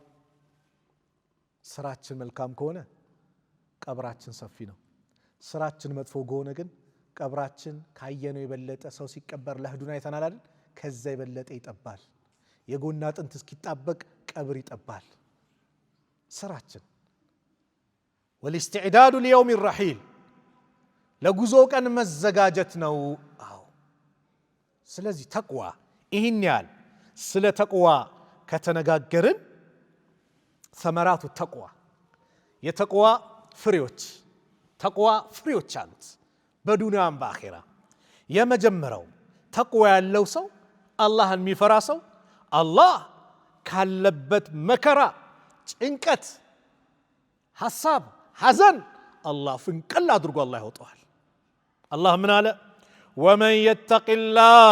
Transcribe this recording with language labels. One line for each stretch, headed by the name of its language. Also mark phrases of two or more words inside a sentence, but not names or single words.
Amharic: ስራችን መልካም ከሆነ ቀብራችን ሰፊ ነው ስራችን መጥፎ ከሆነ ግን ቀብራችን ካየነው የበለጠ ሰው ሲቀበር ለህዱና አይተናል አይደል ከዛ የበለጠ ይጠባል የጎና አጥንት እስኪጣበቅ ቀብር ይጠባል ስራችን
Arabic: والاستعداد ليوم الرحيل
Amharic: ለጉዞ ቀን መዘጋጀት ነው አዎ ስለዚህ ተቅዋ ይህን ያህል ስለ ተቅዋ ከተነጋገርን
Arabic: ثمرات التقوى
Amharic: የተቅዋ ፍሬዎች አሉት በዱንያም በአኺራ የመጀመሪያው ተቅዋ ያለው ሰው አላህን የሚፈራ ሰው አላህ ካለበት መከራ ጭንቀት ሐሳብ ሐዘን አላህ ፍንቅል አድርጎ አላህ ያወጣዋል አላህ ምን አለ
Arabic: ومن يتق الله